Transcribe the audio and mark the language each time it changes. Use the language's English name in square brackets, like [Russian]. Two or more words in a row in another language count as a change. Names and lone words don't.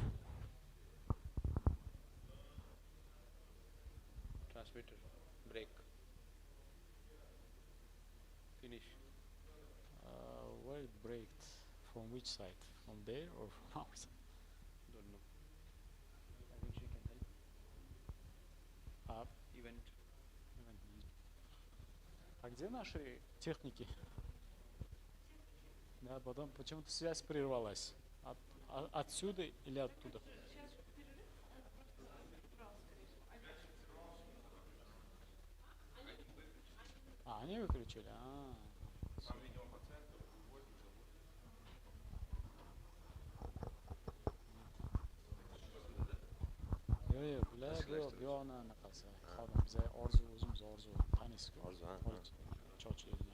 [English] Transmitter, break, finish. Where it breaks? From which side? From there or from our side? Don't know. I think she can help. Event. [Russian] А где наши техники? Да, потом почему-то связь прервалась. Отсюда или оттуда? Они выключили? [Uzbek] Yo'q, bular bu yoqni anaqasi. Xodim, biza o'zimiz orzu, tanisiz-ku. Orzu, ha. Chochlaydigan.